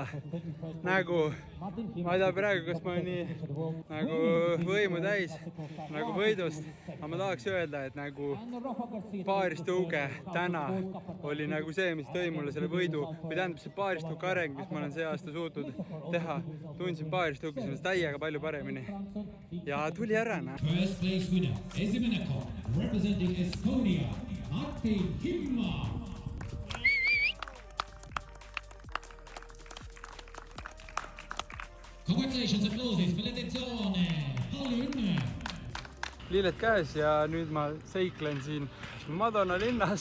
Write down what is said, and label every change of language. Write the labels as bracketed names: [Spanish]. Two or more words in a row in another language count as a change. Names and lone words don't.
[Estonian] Nagu, ma ei tea praegu, kas ma nii nagu võimu täis, nagu võidust. Aga ma tahaks öelda, et nagu paaristõuge täna oli nagu see, mis tõi mulle selle võidu. Või tähendab see paaristõuge areng, mis ma olen see aasta suutnud teha. Tundsin paaristõuge sellest täiega palju paremini. Ja tuli ära. [English] First place winner, [Estonian] esimene koht, [English] representing Estonia, [Estonian] Martin Himma. [English] Congratulations, applauses, felicitazione, [Estonian] palju õnne! Liiled käes ja nüüd ma seiklen siin Madona linnas.